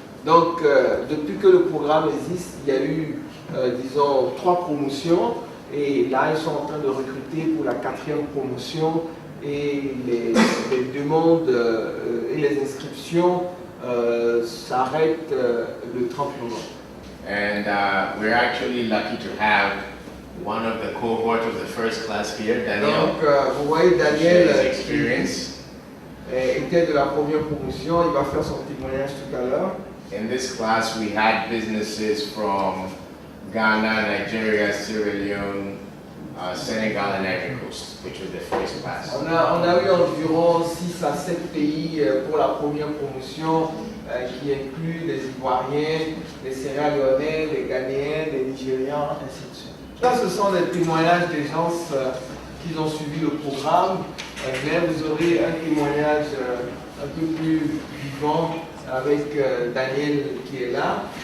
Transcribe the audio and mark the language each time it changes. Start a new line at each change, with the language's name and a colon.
French: Donc, depuis que le programme existe, il y a eu, disons, 3 promotions et là, ils sont en train de recruter pour la 4e promotion et les demandes et les inscriptions s'arrêtent le 30 novembre.
English: And we're actually lucky to have one of the cohort of the first class here, Daniel.
French: Donc, vous voyez Daniel
English: his experience.
French: était de la première promotion, il va faire son témoignage tout à l'heure.
English: In this class, we had businesses from Ghana, Nigeria, Sierra Leone, Senegal, and Ivory Coast, which was the first class.
French: On a eu environ 6 à 7 pays pour la première promotion, qui inclut les Ivoiriens, les Sierra-Léonais, les Ghanéens, les Nigérians, ainsi de suite. Ça, ce sont des témoignages des gens qui ont suivi le programme, mais vous aurez un témoignage un peu plus vivant avec Daniel qui est là.